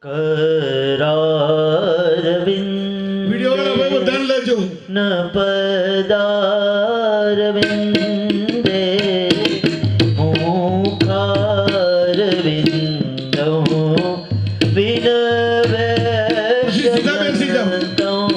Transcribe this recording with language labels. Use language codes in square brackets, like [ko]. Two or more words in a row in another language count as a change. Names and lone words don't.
[sa] करारविंद [gu] વિડિયો વાળા ભાઈ ધ્યાન લેજો. [sa] न पदारविंदे मुखारविंदो विनवेशयन्तो